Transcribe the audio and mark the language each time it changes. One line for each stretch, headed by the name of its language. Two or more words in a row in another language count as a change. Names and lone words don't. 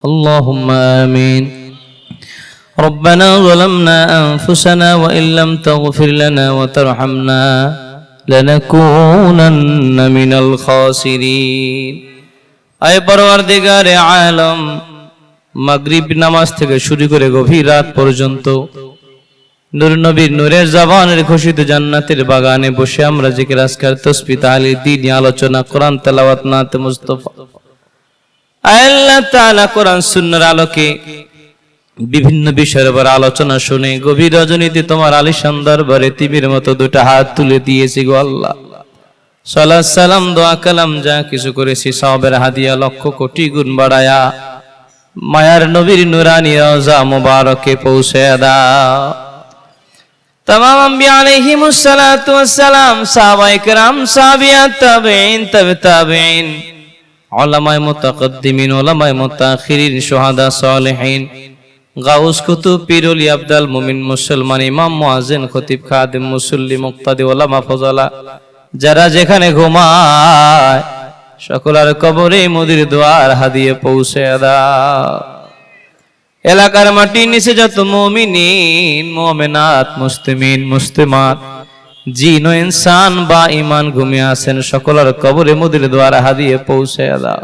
Arabic: اللهم آمين. ربنا ظلمنا أنفسنا وإن لم تغفر لنا وترحمنا لنكونن من الخاسرين.
Bangla: আয় পরওয়ারদিগারে আলম, মাগরিব নামাজ থেকে শুরু করে গভীর রাত পর্যন্ত নূর নবীর নূরের জবানের খুশিত জান্নাতের বাগানে বসে আমরা জিকির আজকার তাসবিহ তাহলিল দ্বীনি আলোচনা কোরআন তেলাওয়াত নাতে মুস্তাফা আল্লাহ তাআলা কোরআন সুন্নাহর আলোকে বিভিন্ন বিষয়ের উপর আলোচনা শুনে গভীর রজনীতে তোমার আলিশান দরবারে তিমির মতো দুটো হাত তুলে দিয়েছি গো আল্লাহ। সালাত সালাম দোয়া কালাম যা কিছু করেছি সওয়াবের হাদিয়া লক্ষ কোটি গুণ বাড়ায়া মায়ার নবীর নূরানি রওজা মুবারকে পৌঁছে দাও। তমাম আম্বিয়া আলাইহিমুস সালাতু ওয়াসসালাম, সাহাবায়ে কেরাম, সাহাবিয়াত, তাবেঈন, তাবে তাবেঈন, উলামায়ে মুতাকাদ্দিমীন, উলামায়ে মুতাআখখিরীন, শুহাদা, সালেহীন, গাউস কুতুব, পীর অলি, আবদাল মুমিন, মুসলমান, ইমাম, মুয়াজ্জিন, খতিব, খাদিম, মুসল্লি, মুক্তাদি, উলামা, ফুজালা যারা যেখানে ঘুমায় সকলের কবরে মুদির দুয়ার হাদিয়ে পৌঁছে দাও। এলাকার মাটির নিচে যত মুমিনিন মুমিনাত মুসলিমিন মুসলিমাত জিন ও ইনসান বা ঈমান ঘুমিয়ে আছেন সকলের কবরে মুদির দুয়ার হাদিয়ে পৌঁছে দাও।